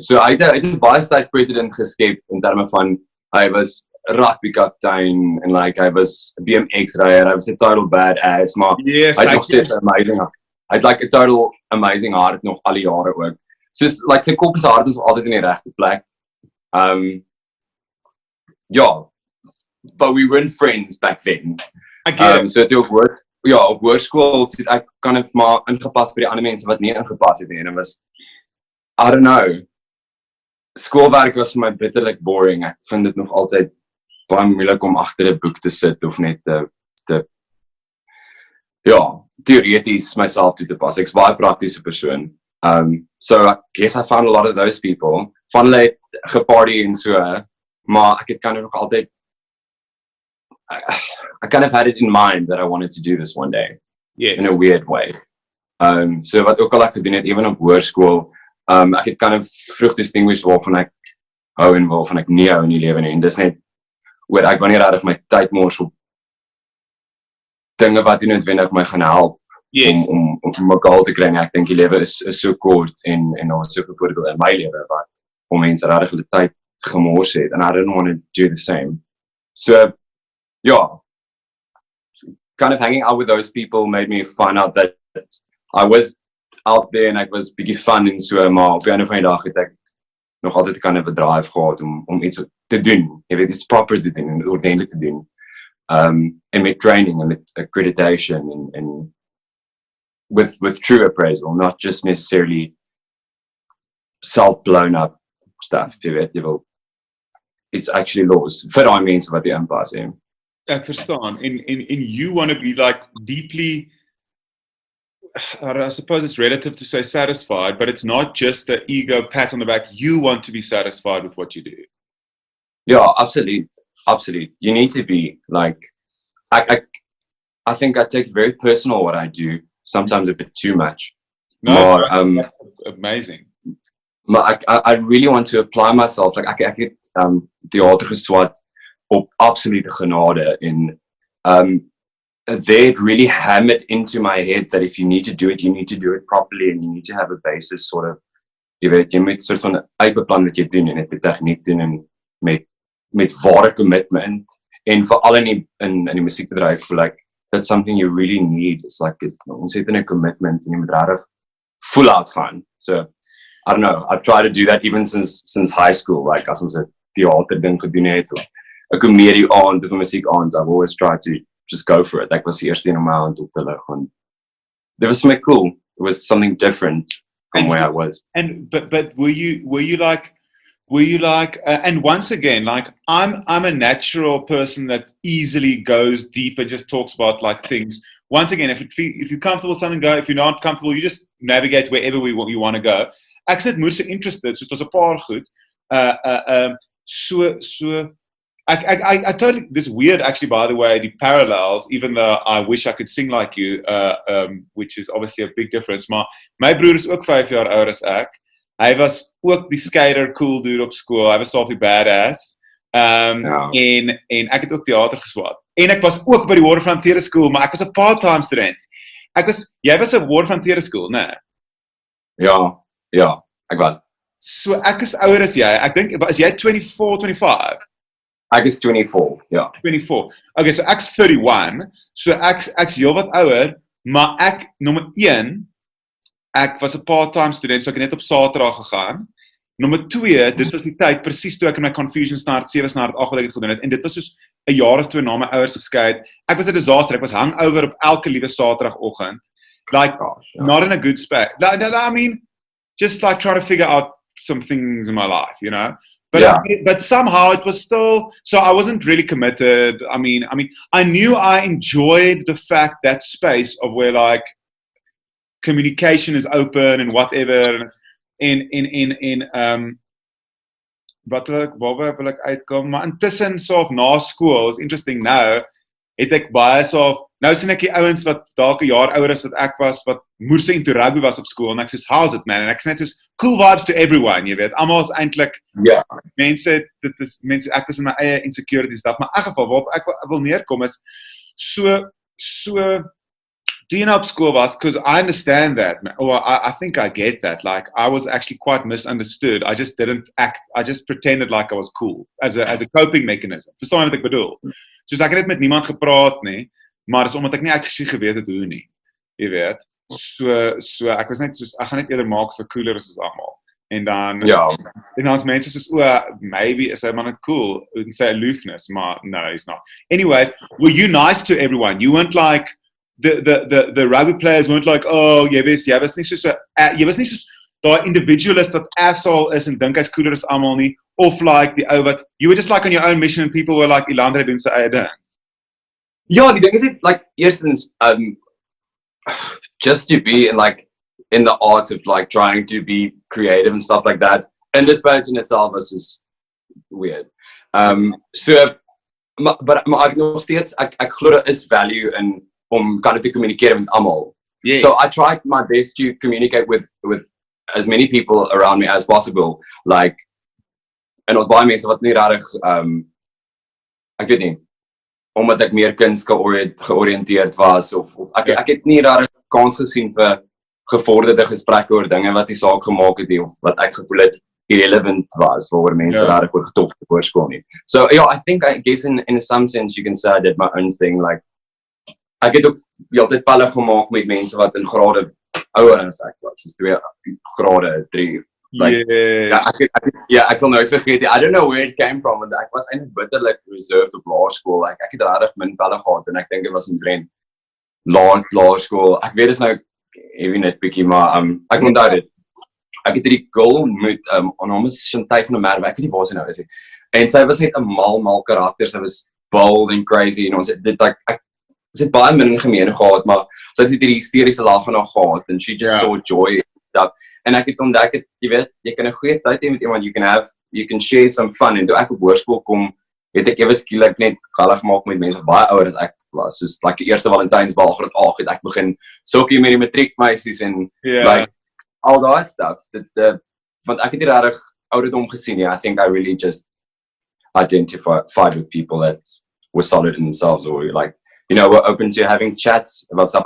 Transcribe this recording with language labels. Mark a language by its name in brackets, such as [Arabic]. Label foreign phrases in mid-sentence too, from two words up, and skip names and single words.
[Afrikaans] So hy het 'n baie sterk president geskep in terme van hy was rugby kaptein en like hy was BMX ryer, hy was 'n [English] total badass, [Afrikaans] maar hy het nog steeds amazing. Hy het like 'n [English] total amazing [Afrikaans] hart nog al die jare ook. So like sy kop se hart is altyd in die regte plek. [English] But we weren't friends back then. [Afrikaans] So toe op hoërskool het ek kan het maar ingepas by die ander mense wat nie ingepas het nie en dit was [English] I don't know. [Afrikaans] Skoolwerk was vir my bitterlik boring. Ek vind dit nog altyd baie moeilik om agter 'n boek te sit of net teoreties myself toe te pas. Ek's baie praktiese persoon. [English] So I guess I found a lot of those people. [Afrikaans] Van hulle geparty en so, maar ek het [English] kind of [Afrikaans] nog altyd [English] I kind of had it in mind that I wanted to do this one day. Yes. In a weird way. [Afrikaans] So wat ook al ek gedoen het, even op hoërskool, ek het [English] kind of [Afrikaans] vroeg distinguish waarvan ek hou en waarvan ek nie hou in die lewe nie. En dis net oor ek wanneer regtig my tyd mors op dinge wat nie noodwendig my gaan help om my goal te kry. Ek dink die lewe is so kort en daar is soveel voordele in my lewe wat om mense regtig hulle tyd gemors het. [English] And I didn't want to do the same. So yeah, kind of hanging out with those people made me find out that I was out there and [Afrikaans] ek was bietjie fun en so, maar op 'n einde van die dag het ek nog altyd [English] kind of [Afrikaans] 'n drive gehad om iets te doen. Jy weet, iets proper te doen en ordentlik te doen. En met training en met [English] accreditation and with true appraisal, not just necessarily self-blown up stuff, [Afrikaans] jy weet, jy wil, [English] it's actually laws, [Afrikaans] vir daai mense wat die inpas het. Ek verstaan, [English] and you want to be like deeply, I suppose it's relative to say satisfied, but it's not just the ego pat on the back, you want to be satisfied with what you do. Yeah, absolute. You need to be, like, I think I take very personal what I do, sometimes a bit too much. No, [Afrikaans] maar, [English] that's amazing. Maar I really want to apply myself, like, [Afrikaans] ek het theater geswat op absolute genade en [English] they really hammered into my head that if you need to do it properly and you need to have a basis sort of, [Afrikaans] jy weet, jy moet soort van uitbeplan wat jy doen en dit met tegniek doen en met ware commitment en veral in die musiekbedryf, [English] like, that's something you really need. It's like, [Afrikaans] ons het 'n commitment en jy moet regtig [English] full out [Afrikaans] gaan. [English] So, I don't know, I've tried to do that even since high school, like, [Afrikaans] as ons 'n theater ding gedoen het, of 'n komedie aand, of 'n musiek aand, [English] I've always tried to just go for it. [Afrikaans] Ek was die eerste een om my hand op te lig, want [English] it was something cool. It was something different from where I was. And but were you like, and once again, like, I'm a natural person that easily goes deep and just talks about like things. Once again, if you're comfortable with something, go. If you're not comfortable, you just navigate wherever you want to go. [Afrikaans] Ek sit moeite interested, soos daar's 'n paar goed. [English] So I totally, this weird actually, by the way, the parallels, even though I wish I could sing like you, which is obviously a big difference, [Afrikaans] maar my broer is ook 5 jaar ouer as ek. Hy was ook die [English] skater cool dude [Afrikaans] op skool, hy was half die badass, en ek het ook theater geswat, en ek was ook by die Woorde Hoërskool, maar ek was 'n [English] part-time student. [Afrikaans] Jy was 'n Woorde Hoërskool, né? Ja, ek was. So ek is ouer as jy, ek dink, is jy 24, 25? Ek is 24, ja. 24. Okay, so ek's 31, so ek's heel wat ouer, maar ek, nommer 1, ek was 'n [English] part-time student, [Afrikaans] so ek het net op Saterdag gegaan. Nommer 2, dit was die tyd, presies toe ek in my confusion standaard 7 standaard 8 wat ek het gedoen het, en dit was soos 'n jaar of 2 na my ouers geskei het. Ek was 'n disaster, ek was hangover op elke liewe Saterdagoggend. [English] Like, not in a good space. I mean, just like trying to figure out some things in my life, you know? But somehow it was still, so I wasn't really committed. I mean, I knew I enjoyed the fact, that space of where like communication is open and whatever, and [Afrikaans] waar wil ek uitkom, maar intussen so na skool, is interesting nou, het ek baie so, nou sien ek die ouens wat dalk 'n jaar ouer is wat ek was, wat moerse into rugby was op skool, en ek soos, [English] how's it man, [Afrikaans] en ek sê net soos, [English] cool vibes to everyone, [Afrikaans] jy weet, almal is eintlik, mense, ek was in my eie insecurity stuff, maar in geval, waarop ek wil neerkom is, so, toe jy nou op skool was, [English] because I understand that, or I think I get that, like, I was actually quite misunderstood, I just didn't act, I just pretended like I was cool, as a coping mechanism, [Afrikaans] verstaan wat ek bedoel, soos ek het met niemand gepraat nie, maar dis omdat ek nie actually geweet het hoe nie, jy weet, so ek was net soos, ek gaan net eerder maak so cooler as almal, en dan, en dan is mense soos, maybe is hy man net cool, en sy aloofness, maar no, [English] he's not. Anyways, were you nice to everyone? You weren't like, the rugby players weren't like, [Afrikaans] oh, jy was nie soos daai individualist wat asshole is en dink hy's cooler as almal nie, of like die ou wat, [English] you were just like on your own mission and people were like, [Afrikaans] Elandré doen sy eie ding. Ja, die ding is dit, like, eerstens, [English] just to be in the arts of like trying to be creative and stuff like that, En Despatch in itself was just weird. [Afrikaans] So, maar ek nog steeds, ek glo daar is value in om kan te communicate met almal. [English] Yes. So I tried my best to communicate with as many people around me as possible. Like, [Afrikaans] en ons baie mense wat nie regtig, ek weet nie, omdat ek meer kuns georiënteerd was, of ek het nie regtig kans gesien vir gevorderde gesprekke oor dinge wat die saak gemaak het, of wat ek gevoel het irrelevant was, waaroor mense regtig oor getalk het oor skool nie. [English] So, yeah, I guess in some sense you can say I did my own thing, like, [Afrikaans] ek het ook die altyd pelle gemaak met mense wat in grade ouer as ek was, soos 2 grade, 3. Like, ek sal nooit vergeet, [English] I don't know where it came from, [Afrikaans] want ek was eintlik bitterlik reserved op laerskool, like, ek het regtig min pelle gehad, en ek dink dit was in Brent, laerskool, ek weet is nou, even net bietjie, maar, ek onthou dit, ek het hierdie girl ontmoet, haar naam is Chantay van der Merwe, ek weet nie waar sy nou is, en sy was net 'n mal karakter, sy was [English] bold and crazy, [Afrikaans] en ons het dit, like, sy het baie min gemeen gehad, maar sy het hierdie hysteriese lag van haar gehad, [English] and she just saw joy, [Afrikaans] en ek het ontdek, jy weet, jy kan 'n goeie tyd hê met iemand, [English] you can share some fun, [Afrikaans] en toe ek op hoërskool kom, het ek ewe skielik net gallig gemaak met mense baie ouer as ek was, soos, like, die eerste Valentynsbal graad 8, het ek begin sokkie met die matriekmeisies, en, [English] like, all that stuff, [Afrikaans] want ek het nie regtig ouderdom gesien, [English] I think I really just identified with people that were solid in themselves, or like, you know, were open to having chats about stuff.